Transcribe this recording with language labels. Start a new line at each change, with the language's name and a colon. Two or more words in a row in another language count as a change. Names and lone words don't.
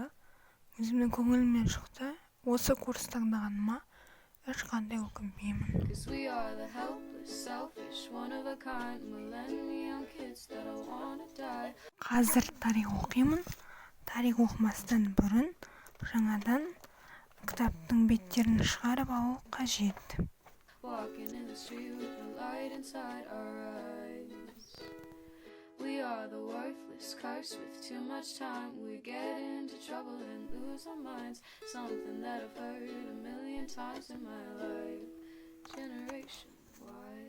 Kazakh: Өзімнің көңілімнен шықты. Осы курс таңдағаныма ешқандай өкінбеймін. Қазір тарих оқимын. Тарих оқымастан бұрын жаңадан кітаптың беттерін шығарып алу қажет.
English: We are the worthless curse with too much time. We get into trouble and lose our minds. Something that I've heard a million times in my life. Generation Y.